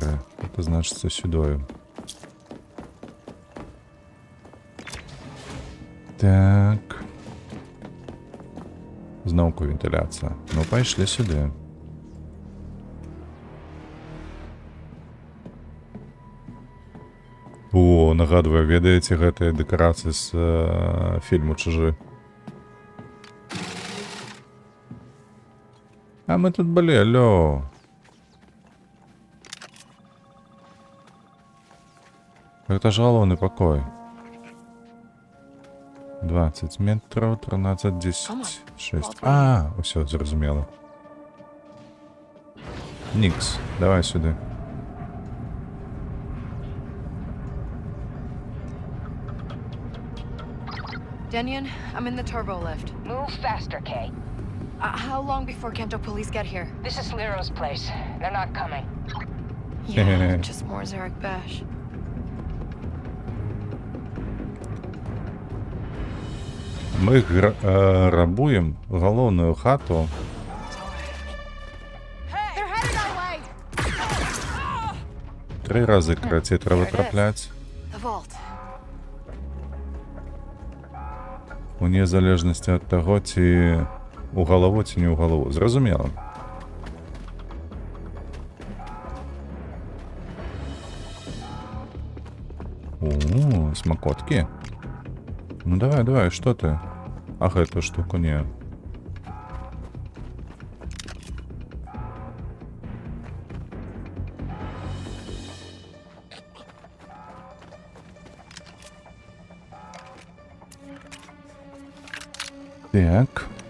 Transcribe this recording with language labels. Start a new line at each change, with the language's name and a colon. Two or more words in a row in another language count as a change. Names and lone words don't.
Russian: Это значится сюдою. Так.
Ukrainian: Знову вентиляція. Ну, пішли сюди. О, нагадую,
Belarusian: ведаеце гэтыя дэкарацыі з фільму «Чужы». А мы тут былі, алло. Гэта ж галоўны пакой.
Russian: 20 метров, 13, 10, 6.
Belarusian: А, усё, зразумела.
Russian: Никс, давай сюда.
English: Denyon, I'm in the turbo lift. Move faster, Kay. How long before Kanto police get here? This is Lero's place. They're not coming. Yeah, just more Zarek Bash.
Belarusian: Мы рабуем галоўную хату.
English: They're headed our way!
Belarusian: 3 разы карацей трэба трапляць.
English: The vault.
Belarusian: Уне залежнасці ад таго, ці у галаву, ці не ў галаву. Зразумела. О, Смокотки?
Russian: Ну давай, давай, что ты? Ах, эту штуку не. Так.